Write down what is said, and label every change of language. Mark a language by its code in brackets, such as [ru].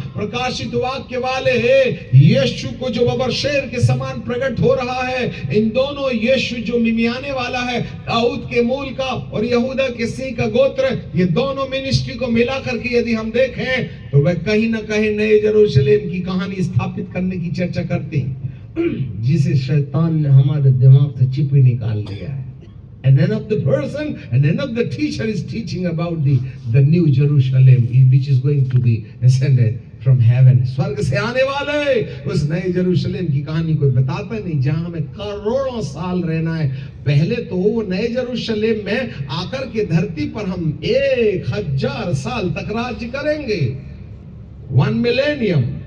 [hi] प्रकाशित वाक्य वाले यीशु को जो बबर शेर के समान प्रकट हो रहा है, इन दोनों यीशु जो मिमियाने वाला है, दाऊद के मूल का और यहूदा के सिंह का गोत्र, ये दोनों मिनिस्ट्री को मिला करके यदि हम देखें तो वह कहीं ना कहीं नए यरूशलेम की कहानी स्थापित करने की चर्चा करते हैं, जिसे शैतान ने हमारे दिमाग से चिप ही निकाल लिया है। [en] And none of the person and none of the teacher is teaching about the new Jerusalem which is going to be ascended from heaven. [hi] स्वर्ग से आने वाले उस नए यरूशलेम की कहानी कोई बताता नहीं, जहां हमें करोड़ों साल रहना है। पहले तो वो नए यरूशलेम में आकर के धरती पर हम 1000 साल तक राज्य करेंगे, 1 मिलेनियम।